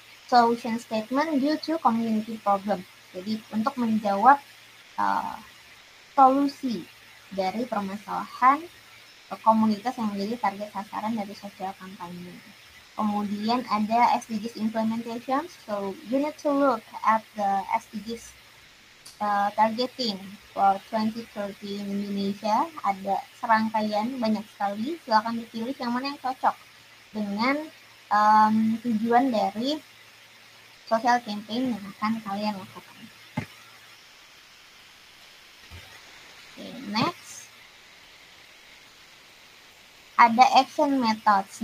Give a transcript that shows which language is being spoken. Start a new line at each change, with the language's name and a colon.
English: Solution statement due to community problem.
Indonesian: Jadi untuk menjawab solusi dari permasalahan komunitas yang menjadi target sasaran dari sosial kampanye. Kemudian ada SDGs implementation.
English: So you need to look at the SDGs targeting for 2030 in Indonesia.
Indonesian: Ada serangkaian banyak sekali, silakan dipilih yang mana yang cocok dengan tujuan dari social campaign yang akan kalian lakukan.
English: Next, ada action methods.